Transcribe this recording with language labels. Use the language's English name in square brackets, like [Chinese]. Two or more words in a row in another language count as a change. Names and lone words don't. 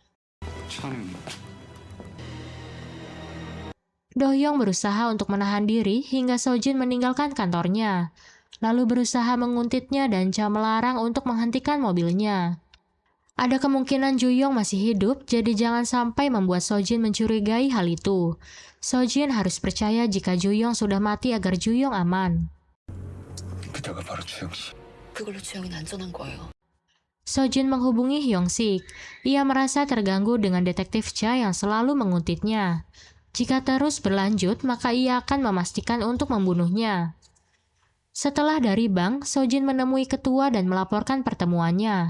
[Indonesian] Do-hyung berusaha untuk menahan diri hingga Sojin meninggalkan kantornya, lalu berusaha menguntitnya dan Cha melarang untuk menghentikan mobilnya. Ada kemungkinan Ju-yong masih hidup, jadi jangan sampai membuat Sojin mencurigai hal itu. Sojin harus percaya jika Ju-yong sudah mati agar Ju-yong aman. [Korean] 그대가 바로 주영 씨. 그걸로 주영이는 안전한 거예요. [Indonesian] Sojin menghubungi Hyung-sik. Ia merasa terganggu dengan detektif Cha yang selalu menguntitnya. Jika terus berlanjut, maka ia akan memastikan untuk membunuhnya. Setelah dari bank, Sojin menemui ketua dan melaporkan pertemuannya.